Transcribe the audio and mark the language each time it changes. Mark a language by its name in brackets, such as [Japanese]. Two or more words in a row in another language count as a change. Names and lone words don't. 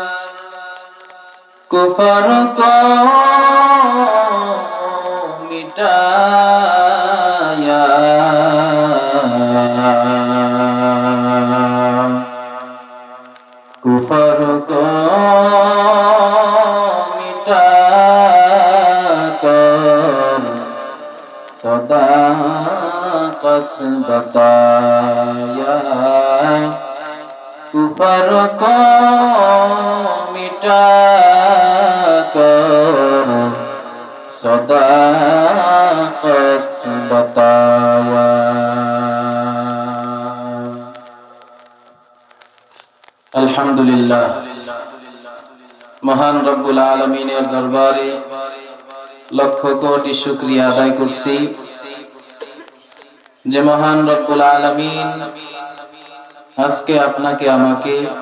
[Urdu] کفر کو مٹایا کفر کو مٹا کر صداقت بتایا کفر کو مٹا کر صداقت بتایا [Bangla] আলহামদুলিল্লাহ মহান রব্বুল আলামিনের দরবারে লক্ষ কোটি শুকরিয়া আদায় করছি যে মহান [Arabic] رب العالمين [Bangla] আজকে আপনাকে আমাকে